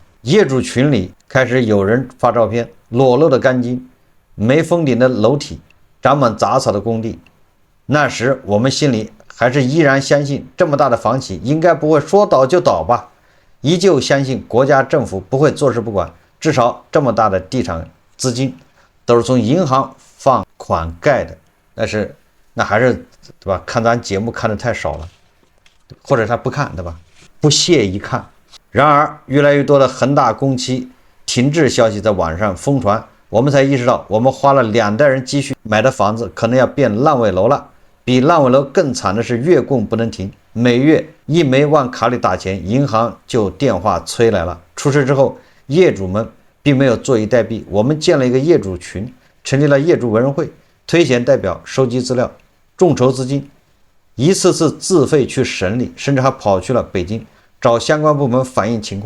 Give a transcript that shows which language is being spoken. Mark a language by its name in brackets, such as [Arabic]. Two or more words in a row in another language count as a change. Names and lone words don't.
[Chinese] 業主群裡開始有人發照片，裸露的鋼筋，沒封頂的樓體，長滿雜草的工地。那時我們心裡還是依然相信，這麼大的房企應該不會說倒就倒吧，依舊相信國家政府不會坐視不管，至少這麼大的地產資金都是從銀行放款蓋的。但是那還是對吧？看咱節目看的太少了，或者他不看，对吧？不屑一看。然而越來越多的恆大工期停滯消息在網上瘋傳，我們才意識到我們花了2代人積蓄買的房子可能要變爛尾樓了。比爛尾樓更慘的是月供不能停，每月一沒往卡裡打錢，銀行就電話催來了。出事之後，業主們並沒有坐以待斃，我們建了一個業主群，成立了業主委員會，推選代表，收集資料，眾籌資金，一次次自費去省裡，甚至還跑去了北京找相關部門反映情況。